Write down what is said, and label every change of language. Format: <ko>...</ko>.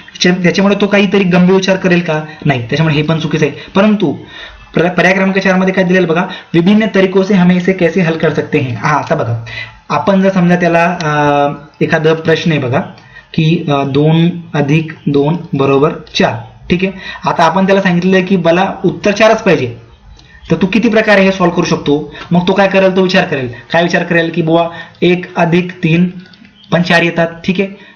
<mr>त्याच्यामुळे तो काहीतरी गंभीर विचार करेल का, नाही. त्याच्यामुळे हे पण चुकीचं आहे. परंतु पर्याय क्रमांक 4 मध्ये काय दिलेलं बघा,</mr> <hi>विभिन्न तरीकों से हमें इसे कैसे हल कर सकते हैं.</hi> <mr>हा आता बघा आपण जर समजा त्याला एखादा प्रश्न आहे बघा की 2 अधिक 2 बरोबर 4, ठीक आहे. आता आपण त्याला सांगितलं की मला उत्तर 4च पाहिजे, तर तू किती प्रकारे हे सॉल्व्ह करू शकतो. मग तो काय करेल, तो विचार करेल. काय विचार करेल की बुवा 1 अधिक 3 पण 4 येतात, ठीक आहे.</mr>